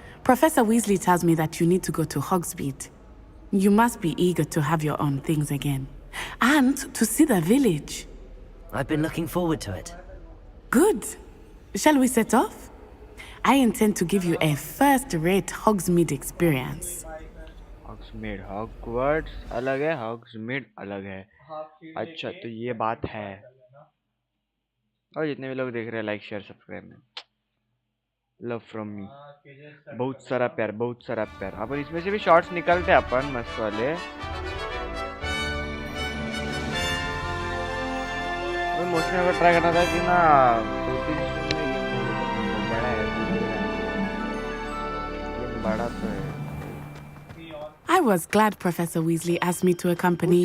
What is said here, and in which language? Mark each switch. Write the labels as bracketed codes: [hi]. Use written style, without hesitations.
[en] Professor Weasley tells me that you need to go to Hogsmeade. You must be eager to have your own things again. And to see the village. I've been looking forward to it. Good. Shall we set off? I intend to give you a first-rate Hogsmeade experience. [hi] Hogsmeade, Hogwarts अलग है, Hogsmeade अलग है. अच्छा तो ये बात है. और जितने भी लोग देख रहे हैं लाइक शेयर सब्सक्राइब में. Love from मी. बहुत सारा प्यार, बहुत सारा प्यार. अपन इसमें से भी शॉर्ट्स निकालते हैं अपन मस्त वाले. मोस्टली अगर ट्राई करना था कि ना 2-3 बड़ा है. बड़ा तो है. [en] I was glad Professor Weasley asked me to accompany